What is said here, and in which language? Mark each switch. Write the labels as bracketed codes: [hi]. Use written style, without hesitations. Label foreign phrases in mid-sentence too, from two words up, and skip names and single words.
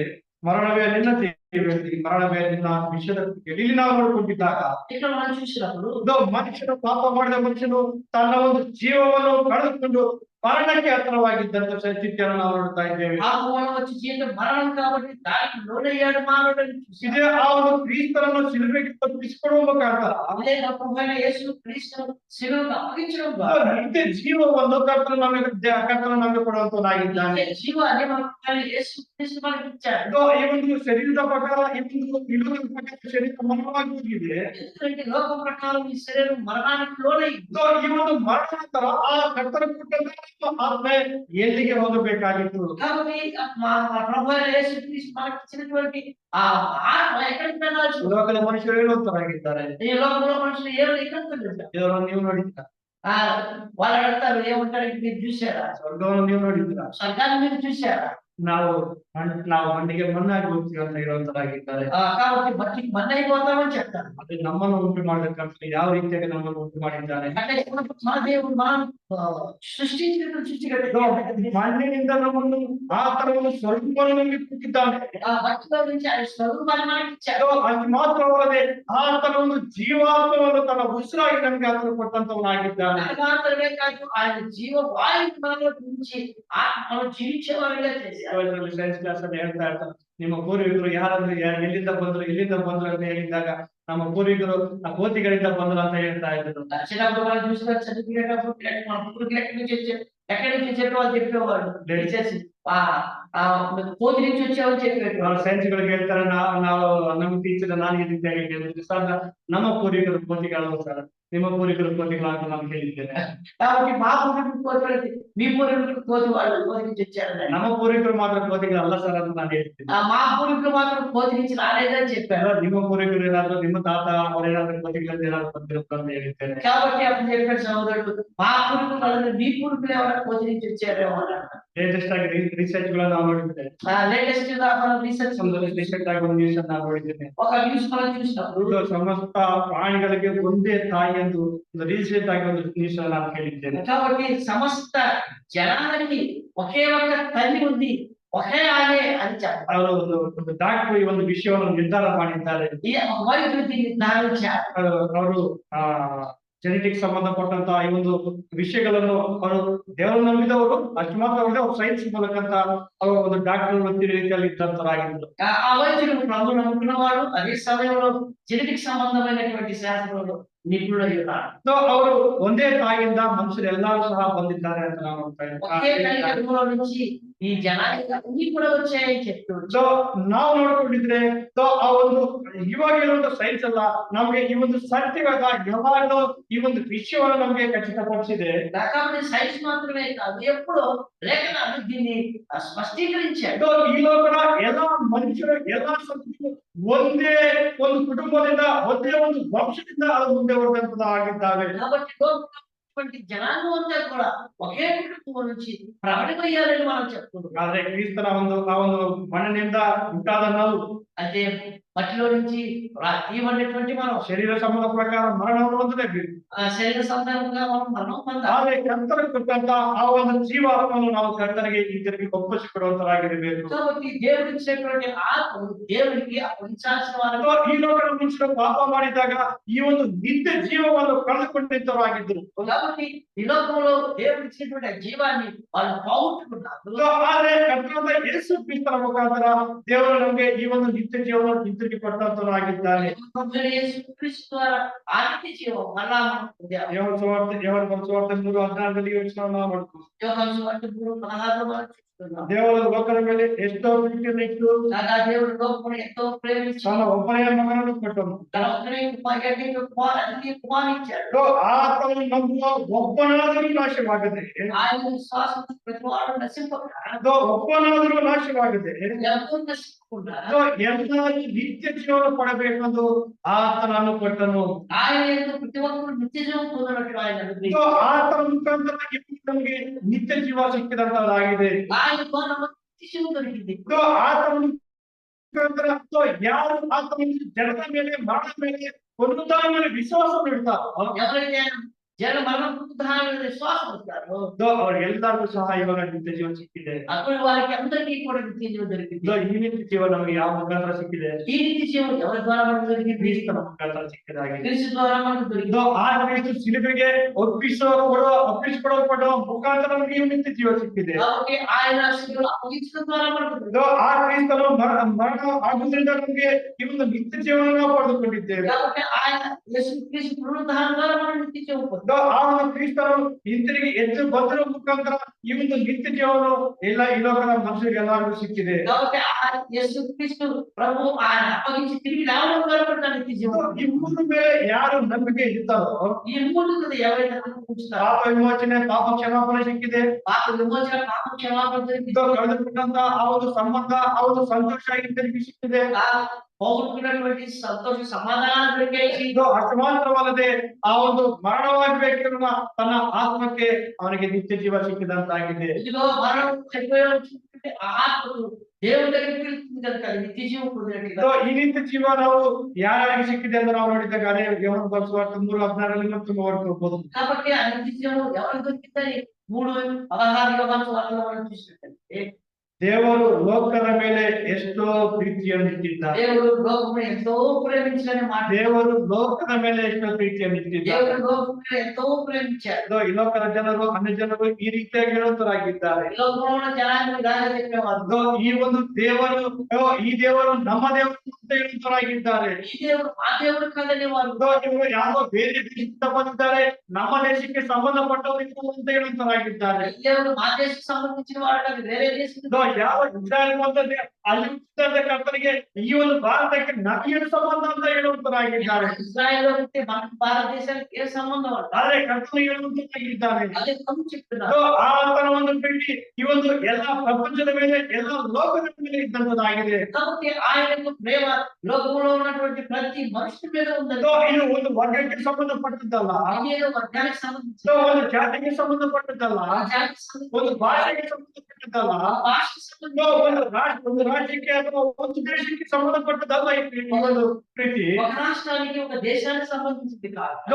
[kn] ಮರಣವೇ ನಿನ್ನ ಜೀವಿಸಿ, ಮರಣವೇ ನಿನ್ನ ವಿಷಯದ ಇಲ್ಲಿ ನಾವು ನೋಡಿಕೊಂಡಿದ್ದಾಗ [te] ఇక్కడ మనం చూసినప్పుడు [kn] ಮನುಷ್ಯನು ಪಾಪ ಮಾಡಿದ ಮನುಷ್ಯನು ತನ್ನ ಒಂದು ಜೀವವನ್ನು ಕಳೆದುಕೊಂಡು ಮರಣಕ್ಕೆ ಹತ್ತಿರವಾಗಿದ್ದಂತ ಸ್ಥಿತಿಯನ್ನು ನಾವು ನೋಡ್ತಾ ಇದ್ದೇವೆ. [te] పాపం వచ్చి జీవితం మరణం కాబట్టి దానికి లోనయ్యాడు మానవుడని చూసి [kn] ಇದೇ ಆ ಒಂದು ಕ್ರಿಸ್ತನನ್ನು ಶಿಲುಬೆಗೆ ತಪ್ಪಿಸಿಕೊಡುವ ಮುಖಾಂತರ [te] అదే ప్రభువైన యేసు క్రీస్తును శిలువకు అప్పగించడం ద్వారా [kn] ನಿತ್ಯ ಜೀವವನ್ನು ಕರ್ತನು ನಮಗೆ ಕೊಡುವಂತನಾಗಿದ್ದಾನೆ. [te] జీవాన్ని మన యేసు క్రీస్తు మనకి ఇచ్చాడు. [kn] ಈ ಒಂದು ಶರೀರದ ಪ್ರಕಾರ ಈ ಒಂದು ಪ್ರಕಾರ ಶರೀರ ಮರಣವಾಗಿ ಹೋಗಿದೆ. [te] ఎందుకంటే లోక ప్రకారం ఈ శరీరం మరణానికి లోనైంది. [kn] ಈ ಒಂದು ಮರಣಾಂತರ ಆ ಕರ್ತನ ಕೊಟ್ಟಂತ ಆತ್ಮ ಎಲ್ಲಿಗೆ ಹೋಗಬೇಕಾಗಿತ್ತು? [te] కాబట్టి మా ప్రభువైన యేసు క్రీస్తు మనకి ఇచ్చినటువంటి ఆ ఆత్మ ఎక్కడికి వెళ్ళాల్సి [kn] ಲೋಕದ ಮನುಷ್ಯರು ಹೇಳುವಂತರಾಗಿದ್ದಾರೆ. [te] ఈ లోకంలో మనుషులు ఎక్కడికి వెళ్ళారు? [kn] ದೇವರನ್ನು ನೀವು ನೋಡಿದ್ದೀರಾ? [te] వాళ్ళు అడుగుతారు ఏమంటారు, మీరు చూసారా? [kn] ಸ್ವರ್ಗವನ್ನು ನೀವು ನೋಡಿದ್ದೀರಾ? [te] స్వర్గాన్ని మీరు చూసారా? [kn] ನಾವು ಮಣ್ಣಿಗೆ ಮಣ್ಣಾಗಿ ಹೋಗ್ತೀವಿ ಅಂತ ಹೇಳುವಂತರಾಗಿದ್ದಾರೆ. [te] కాబట్టి మట్టికి మన్ను అయిపోతామని చెప్తారు. [kn] ಅದು ನಮ್ಮನ್ನು ಉಂಟು ಮಾಡಬೇಕಂತ ಯಾವ ರೀತಿಯಾಗಿ ನಮ್ಮನ್ನು ಉಂಟು ಮಾಡಿದ್ದಾನೆ. [te] అంటే మన దేవుడు మనం సృష్టించినట్టు [kn] ಮಣ್ಣಿನಿಂದ ನಮ್ಮನ್ನು ಆ ತರವನ್ನು ಸ್ವರೂಪವನ್ನು ನಮಗೆ ಕೊಟ್ಟಿದ್ದಾನೆ. [te] ఆ మట్టిలో నుంచి ఆయన స్వరూపాన్ని మనకి ఇచ్చాడు. [kn] ಅದು ಮಾತ್ರವಲ್ಲದೆ ಆ ತರ ಒಂದು ಜೀವಾತ್ಮವನ್ನು ತನ್ನ ಉಸಿರಾಗಿ ನಮಗೆ ಆತನು ಕೊಟ್ಟಂತವನಾಗಿದ್ದಾನೆ. [te] అది మాత్రమే కాదు, ఆయన జీవ వాయువు మనలో నుంచి మనం జీవించే వారిగా చేశారు. [en] science class [kn] ಅಲ್ಲಿ ಹೇಳ್ತಾ ಇರ್ತಾರೆ, ನಿಮ್ಮ ಪೂರ್ವಿಕರು ಯಾರಾದ್ರೂ ಎಲ್ಲಿಂದ ಬಂದ್ರು ಅಂತ ಹೇಳಿದಾಗ ನಮ್ಮ ಪೂರ್ವಿಕರು ಆ ಕೋತಿಗಳಿಂದ ಬಂದ್ರು ಅಂತ ಹೇಳ್ತಾ ಇದ್ರು. [te] దర్శనప్పుడు మనం చూసిన చదువుకునేటప్పుడు మన పూర్వీకులు ఎక్కడి నుంచి వచ్చారో వాళ్ళు చెప్పేవాళ్ళు. కోతి నుంచి వచ్చామని చెప్పేవాళ్ళు. [kn] ಸೈನ್ಸ್ ಗಳಿಗೆ ಹೇಳ್ತಾರೆ, ನಾವು ನಮ್ಮ ಟೀಚರ್ ನಾನು ನಮ್ಮ ಪೂರ್ವಿಕರು ಕೋತಿಗಳು ಸರ್ ನಿಮ್ಮ ಪೂರ್ವಿಕರು ಕೋತಿಗಳು ಅಂತ ನಾನು ಕೇಳಿದ್ದೇನೆ. [te] కాబట్టి మా పూర్వీకులు కోతి మీ పూర్వీకులు కోతి వాళ్ళు కోతి నుంచి వచ్చారు. [kn] ನಮ್ಮ ಪೂರ್ವಿಕರು ಮಾತ್ರ ಕೋತಿಗಳು ಅಲ್ಲ ಸರ್ ಅಂತ ನಾನು ಹೇಳ್ತೀನಿ. [te] మా పూర్వీకులు మాత్రం కోతి నుంచి రాలేదని చెప్పారు. [kn] ನಿಮ್ಮ ಪೂರ್ವಿಕರು ಏನಾದ್ರು ನಿಮ್ಮ ತಾತ ಅವರೇನಾದ್ರು ಕೋತಿಗಳಿಂದ ಏನಾದ್ರು ಬಂದಿರುತ್ತೆ ಅಂತ ಹೇಳಿದ್ದೇನೆ. [te] కాబట్టి అప్పుడు చెప్పాడు సహోదరుడు, మా పూర్వీకులు వాళ్ళని మీ పూర్వీకులు ఎవరైనా కోతి నుంచి వచ్చారేమో అన్నాడు. [kn] ಲೇಟೆಸ್ಟ್ ಆಗಿ ರಿಸರ್ಚ್ ಗಳನ್ನ ನಾವು ನೋಡಿದ್ದೇವೆ. [te] లేటెస్ట్ గా మనం రీసెర్చ్ [kn] ರೀಸೆಂಟ್ ಆಗಿ ಒಂದು ನ್ಯೂಸ್ ನಾನು ನೋಡಿದ್ದೇನೆ. [te] ఒక న్యూస్ మనం చూసినప్పుడు [kn] ಇದು ಸಮಸ್ತ ಪ್ರಾಣಿಗಳಿಗೆ ಒಂದೇ ತಾಯಿ ಎಂದು ಒಂದು ರೀಸೆಂಟ್ ಆಗಿ ಒಂದು ನ್ಯೂಸ್ ನಾನು ಕೇಳಿದ್ದೇನೆ. [te] కాబట్టి సమస్త జనానికి ఒకే ఒక్క తల్లి ఉంది, ఒకే ఆమె అని చెప్పారు. [kn] ಅವರು ಒಂದು ಡಾಕ್ಟರ್ ಈ ಒಂದು ವಿಷಯವನ್ನು ನಿರ್ಧಾರ ಮಾಡಿದ್ದಾರೆ. [te] ఈ వైద్యుడు దీన్ని నిర్ధారించారు. [kn] ಅವರು ಜೆನೆಟಿಕ್ ಸಂಬಂಧಪಟ್ಟಂತ ಈ ಒಂದು ವಿಷಯಗಳನ್ನು ಅವರು ದೇವರು ನಂಬಿದವರು ಅಷ್ಟು ಮಾತ್ರ ಅಲ್ಲದೆ ಅವ್ರು ಸೈನ್ಸ್ ಮೂಲಕ ಅವರು ಒಂದು ಡಾಕ್ಟರ್ ವೃತ್ತಿ ರೀತಿಯಲ್ಲಿ ಇದ್ದಂತರಾಗಿದ್ರು. [te] ఆ వైద్యుడు ప్రభువును నమ్ముకున్నవాడు, అదే సమయంలో జెనెటిక్ సంబంధమైనటువంటి శాస్త్రంలో నిపుణుడై ఉన్నాడు. [kn] ಸೊ ಅವರು ಒಂದೇ ತಾಯಿಯಿಂದ ಮನುಷ್ಯರು ಎಲ್ಲರೂ ಸಹ ಬಂದಿದ್ದಾರೆ ಅಂತ ನಾವು ನೋಡ್ತಾ [te] ఒకే తల్లి [kn] ಇದ್ದೇವೆ. [te] గర్భంలో నుంచి ఈ జనానికి అన్ని కూడా వచ్చాయని చెప్తున్నాడు. [kn] ಸೊ ನಾವು ನೋಡ್ಕೊಂಡಿದ್ರೆ ಸೊ ಆ ಒಂದು ಇವಾಗ ಇರುವಂತ ಸೈನ್ಸ್ ಅಲ್ಲ ನಮ್ಗೆ ಈ ಒಂದು ಸತ್ಯವಾದ ಯಾವಾಗಲೂ ಈ ಒಂದು ವಿಷಯವನ್ನು ನಮ್ಗೆ ಖಚಿತಪಡಿಸಿದೆ. [te] కాబట్టి సైన్స్ మాత్రమే కాదు, ఎప్పుడో లేఖనాలు దీన్ని స్పష్టీకరించాడు. [kn] ಸೊ ಈ ಲೋಕದ ಎಲ್ಲಾ ಮನುಷ್ಯರು ಎಲ್ಲಾ ಸಂತತಿಗಳು ಒಂದೇ ಒಂದು ಕುಟುಂಬದಿಂದ ಒಂದೇ ಒಂದು ವಂಶದಿಂದ ಅದು ಮುಂದೆ ಆಗಿದ್ದಾವೆ. [te] కాబట్టి లోకమైనటువంటి జనాంగం అంతా కూడా ఒకే కుటుంబం నుంచి ప్రబలిపోయారని మనం చెప్తున్నాం. [kn] ಆದ್ರೆ ಕ್ರಿಸ್ತನ ಆ ಒಂದು ಮಣ್ಣಿನಿಂದ ಉಂಟಾದ ನಾವು [te] అయితే మట్టిలో నుంచి తీయబడినటువంటి మనం [kn] ಶರೀರ ಸಂಬಂಧ ಪ್ರಕಾರ ಮರಣವನ್ನು ಹೊಂದಲೇಬೇಕು. [te] శరీర సంబంధంగా మనం మరణం పొందాలి. [kn] ಆದ್ರೆ ಕರ್ತನ ಕೊಟ್ಟಂತ ಆ ಒಂದು ಜೀವಾತ್ಮವನ್ನು ನಾವು ಕರ್ತನಿಗೆ ಹಿಂತಿರುಗಿ ಒಪ್ಪಿಸಿಕೊಡುವಂತರಾಗಿರಬೇಕು. [te] కాబట్టి దేవుడు ఇచ్చినటువంటి ఆత్మ దేవునికి అప్పగించాల్సిన వారు. [kn] ಅಥವಾ ಈ ಲೋಕದ ಮನುಷ್ಯರು ಪಾಪ ಮಾಡಿದಾಗ ಈ ಒಂದು ನಿತ್ಯ ಜೀವವನ್ನು ಕಳೆದುಕೊಂಡಿದ್ದವರಾಗಿದ್ರು. [te] కాబట్టి ఈ లోకంలో దేవుడు ఇచ్చినటువంటి జీవాన్ని వాళ్ళు పోగొట్టుకున్నారు. [kn] ಆದ್ರೆ ಕರ್ತನಾದ ಯೇಸು ಕ್ರಿಸ್ತನ ಮುಖಾಂತರ ದೇವರು ನಮಗೆ ಈ ಒಂದು ನಿತ್ಯ ಜೀವವನ್ನು ಹಿಂತಿರುಗಿ ಕೊಟ್ಟಂತವರಾಗಿದ್ದಾರೆ. [te] యేసుక్రీస్తు ద్వారా ఆ నిత్య జీవం మరలా మనం పొందాము. [kn] ಯೋಹಾನ ಸುವಾರ್ತೆ 3:16 ಯೋಚನೆ ನಾವು ಮಾಡ್ತೀವಿ. [te] యోహాను సువార్త 3:16 మనం చూస్తున్నాం. [kn] ದೇವರ ಲೋಕದ ಮೇಲೆ ಎಷ್ಟೋ ಪ್ರೀತಿಯನ್ನು ಇಟ್ಟು [te] కాగా దేవుడు లోకమును ఎంతో ప్రేమించి [kn] ತನ್ನ ಒಬ್ಬನೇ ಮಗನನ್ನು ಕೊಟ್ಟನು. [te] తన ఒక్కడే కుమారునిచ్చాడు. [kn] ಆತನು ನಂಬುವ ಒಬ್ಬನಾದರೂ ನಾಶವಾಗದೆ, [te] ఆయన విశ్వాసం ప్రతివాడు నశింపక [kn] ಒಬ್ಬನಾದರೂ ನಾಶವಾಗದೆ [te] ఎవరు నశింపకుండా [kn] ಎಲ್ಲರೂ ನಿತ್ಯ ಜೀವನ ಪಡಬೇಕೆಂದು ಆತನನ್ನು ಕೊಟ್ಟನು. [te] ఆయన యందు ప్రతి ఒక్కరు నిత్య జీవం పొందినట్లు ఆయన అనుగ్రహించాడు. [kn] ಆತನ ಮುಖಾಂತರ ನಮಗೆ ನಿತ್ಯ ಜೀವ ಸಿಕ್ಕಿದಂತದಾಗಿದೆ. [te] ఆయన ద్వారా మనకు నిత్య జీవం దొరికింది. [kn] ಆತನ ಮುಖಾಂತರ ಯಾರು ಆತನ ಜಡದ ಮೇಲೆ ಮರಣದ ಮೇಲೆ ಪುನರುತ್ಥಾನ ಮೇಲೆ ವಿಶ್ವಾಸ ಇಡ್ತಾರೋ [te] ఎవరైతే జన మరణ పునరుద్ధానం విశ్వాసం వస్తారో [kn] ಅವ್ರಿಗೆಲ್ಲರಿಗೂ ಸಹ ಇವಾಗ ನಿತ್ಯ ಜೀವನ ಸಿಕ್ಕಿದೆ. [te] అప్పుడు వారికి అందరికీ కూడా నిత్య జీవం దొరికింది. [kn] ಈ ನಿತ್ಯ ಜೀವ ನಮಗೆ ಯಾವ ಮುಖಾಂತರ ಸಿಕ್ಕಿದೆ? [te] ఈ నిత్య జీవం ఎవరి ద్వారా మనకు దొరికింది? [kn] ಕ್ರಿಸ್ತನ ಮುಖಾಂತರ ಸಿಕ್ಕಿದಾಗಿದೆ. [te] క్రీస్తు ద్వారా మనకు దొరికింది. [kn] ಆ ಕ್ರಿಸ್ತ ಶಿಲುಬೆಗೆ ಒಪ್ಪಿಸಿಕೊಡಲ್ಪಡುವ ಮುಖಾಂತರ ನಮಗೆ ಈ ನಿತ್ಯ ಜೀವ ಸಿಕ್ಕಿದೆ. [te] కాబట్టి ఆయన శిలువలో అప్పగించడం ద్వారా మనకు దొరికింది. [kn] ಆ ಕ್ರಿಸ್ತನು ಮರಣ ಆಗುವುದರಿಂದ ನಮಗೆ ಈ ಒಂದು ನಿತ್ಯ ಜೀವನ ಪಡೆದುಕೊಂಡಿದ್ದೇವೆ. [te] కాబట్టి ఆయన యేసుక్రీస్తు పునరుద్ధానం ద్వారా మనం నిత్య జీవం పొందాం. [kn] ಆ ಒಂದು ಕ್ರಿಸ್ತನು ಹಿಂತಿರುಗಿ ಎದ್ದು ಬಂದಿರುವ ಮುಖಾಂತರ ಈ ಒಂದು ನಿತ್ಯ ಜೀವನ ಎಲ್ಲ ಈ ಲೋಕದ ಮನುಷ್ಯರಿಗೆ ಎಲ್ಲರಿಗೂ ಸಿಕ್ಕಿದೆ. [te] కాబట్టి ఆ యేసుక్రీస్తు ప్రభు ఆయన అప్పగించి తిరిగి రావడం ద్వారా మనకు నిత్య జీవం. [kn] ಈ ಮೂರು ಮೇಲೆ ಯಾರು ನಂಬಿಕೆ ಇರ್ತಾರೋ [te] ఈ మూడు కదా ఎవరైతే ఉంచుతారో [kn] ಪಾಪ ವಿಮೋಚನೆ, ಪಾಪ ಕ್ಷಮಾಪಣೆ ಸಿಕ್ಕಿದೆ. [te] పాప విమోచన, పాప క్షమాపణ దొరికింది. [kn] ಕಳೆದುಕೊಂಡಂತ ಆ ಒಂದು ಸಂಬಂಧ, ಆ ಒಂದು ಸಂತೋಷ ಹಿಂತಿರುಗಿ ಸಿಕ್ಕಿದೆ. [te] పోగొట్టుకున్నటువంటి సంతోష సమాధానాలు దొరికాయి. [kn] ಇದು ಅಷ್ಟು ಮಾತ್ರವಲ್ಲದೆ ಆ ಒಂದು ಮರಣವಾಗಬೇಕಿರುವ ತನ್ನ ಆತ್ಮಕ್ಕೆ ಅವನಿಗೆ ನಿತ್ಯ ಜೀವ ಸಿಕ್ಕಿದಂತಾಗಿದೆ. [te] ఇదిగో మరణం చనిపోయినటువంటి ఆ ఆత్మకు దేవుని దగ్గరికి వెళ్తుంది కనుక అది నిత్య జీవం పొందినట్లుగా. [kn] ಈ ನಿತ್ಯ ಜೀವ ನಾವು ಯಾರಿಗೆ ಸಿಕ್ಕಿದೆ ಅಂತ ನಾವು ನೋಡಿದಾಗ ಅದೇ ಯೋಹಾನ ಸುವಾರ್ತೆ 3:16 ಮತ್ತು 3 [te] కాబట్టి ఆ నిత్య జీవం ఎవరికి దొరికిందని 3:16 యోహాను సువార్తలో మనం చూసినట్లయితే [kn] ದೇವರು ಲೋಕದ ಮೇಲೆ ಎಷ್ಟೋ ಪ್ರೀತಿಯನ್ನು ಇಟ್ಟಿದ್ದಾರೆ. [te] దేవుడు లోకమును ఎంతో ప్రేమించాలని మాట. [kn] ದೇವರು ಲೋಕದ ಮೇಲೆ ಎಷ್ಟೋ ಪ್ರೀತಿಯನ್ನು ಇಟ್ಟಿದ್ದಾರೆ. [te] దేవుడు లోకమును ఎంతో ప్రేమించాడు. [kn] ಈ ಲೋಕದ ಜನರು ಅನ್ಯ ಜನರು ಈ ರೀತಿಯಾಗಿ ಹೇಳುವಂತರಾಗಿದ್ದಾರೆ. [te] లోకంలో ఉన్న జనాన్ని ఇలాగే చెప్పేవారు. [kn] ಈ ಒಂದು ದೇವರು ಈ ದೇವರು ನಮ್ಮ ದೇವರು ಅಂತ ಹೇಳುವಂತರಾಗಿದ್ದಾರೆ. [te] ఈ దేవుడు మా దేవుడు కాదని వారు. [kn] ಇವರು ಯಾರೋ ಬೇರೆ ದೇಶದಿಂದ ಬಂದಿದ್ದಾರೆ, ನಮ್ಮ ದೇಶಕ್ಕೆ ಸಂಬಂಧಪಟ್ಟವರು ಅಂತ ಹೇಳುವಂತರಾಗಿದ್ದಾರೆ. [te] ఈ దేవుడు మా దేశಕ್ಕೆ సంబంధించిన వాడు కాదు, వేరే దేశం. [kn] ಯಾವ ಇಸ್ರಾಯೇಲ್ ಬಂದದ್ದೇ ಅಲ್ಲಿ ಕರ್ತನಿಗೆ ಈ ಒಂದು ಭಾರತಕ್ಕೆ ನಮಗೇನು ಸಂಬಂಧ ಅಂತ ಹೇಳುವಂತರಾಗಿದ್ದಾರೆ. [te] ఇశ్రాయేలు అంటే మన భారతదేశానికి ఏ సంబంధం అంట? [kn] ಆದ್ರೆ ಕರ್ತನಿಗೆ ಹೇಳುವಂತರಾಗಿದ್ದಾರೆ. [te] అదే తప్పు చెప్తున్నారు. [kn] ಆತನ ಒಂದು ಪ್ರೀತಿ ಈ ಒಂದು ಎಲ್ಲಾ ಪ್ರಪಂಚದ ಮೇಲೆ ಎಲ್ಲಾ ಲೋಕದ ಮೇಲೆ ಇದ್ದಂತದಾಗಿದೆ. [te] కాబట్టి ఆయన యొక్క ప్రేమ లోకంలో ఉన్నటువంటి ప్రతి మనుషుల మీద ఉందని. [kn] ಇದು ಒಂದು ವರ್ಗಕ್ಕೆ ಸಂಬಂಧಪಟ್ಟದ್ದಲ್ಲ, [te] ఇదేదో వర్గానికి సంబంధించి [kn] ಒಂದು ಜಾತಿಗೆ ಸಂಬಂಧಪಟ್ಟದ್ದಲ್ಲ, [te] ఆ జాతికి సంబంధించి [kn] ಒಂದು భాಷೆಗೆ ಸಂಬಂಧಪಟ್ಟದ್ದಲ್ಲ, [te] ఆ భాషకి సంబంధించి [kn] ಒಂದು ರಾಜ್ಯಕ್ಕೆ ಅಥವಾ ಒಂದು ದೇಶಕ್ಕೆ ಸಂಬಂಧಪಟ್ಟದ್ದಲ್ಲ ಈ ಒಂದು ಪ್ರೀತಿ. [te] ఒక రాష్ట్రానికి ఒక దేశానికి సంబంధించింది కాదు.